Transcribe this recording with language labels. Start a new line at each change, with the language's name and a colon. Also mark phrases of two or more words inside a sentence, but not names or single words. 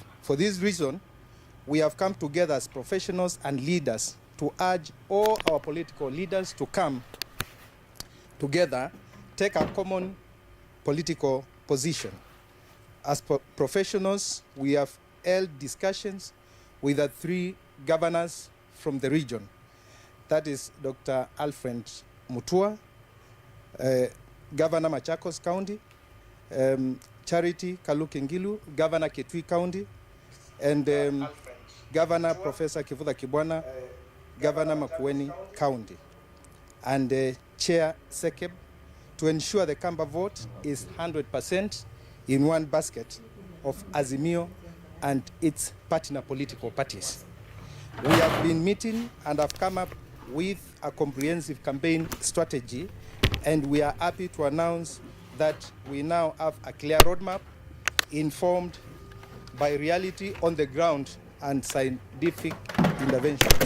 English: For this reason, we have come together as professionals and leaders to urge all our political leaders to come together, take a common political position. As professionals, we have held discussions with the 3 governors from the region. That is Dr. Alfred Mutua, Governor Machakos County, Charity Kalukengilu, Governor Kitui County, and Governor Professor Kivuda Kibwana, Governor Makueni County, and Chair Sekeb, to ensure the Kamba vote is 100% in one basket of Azimio and its partner political parties. We have been meeting and have come up with a comprehensive campaign strategy, and we are happy to announce that we now have a clear roadmap informed by reality on the ground and scientific interventions.